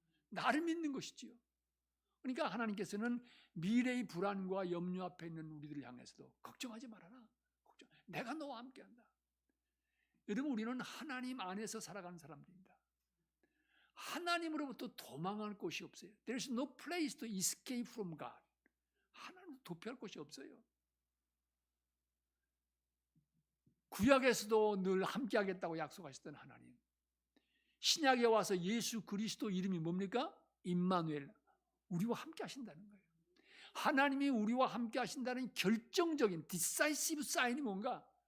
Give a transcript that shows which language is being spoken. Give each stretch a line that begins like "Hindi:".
Korean: 나를 믿는 것이지요. 그러니까 하나님께서는 미래의 불안과 염려 앞에 있는 우리들을 향해서도 걱정하지 말아라. 내가 너와 함께한다. 여러분, 우리는 하나님 안에서 살아가는 사람들입니다. 하나님으로부터 도망할 곳이 없어요.
English: There is no place to escape from God.
Korean: 하나님 도피할 곳이 없어요. 구약에서도 늘 함께하겠다고 약속하셨던 하나님. 신약에 와서 예수 그리스도 이름이 뭡니까? 임마누엘. 우리와 함께 하신다는 거예요. 하나님이 우리와 함께 하신다는 결정적인 decisive sign이 뭔가?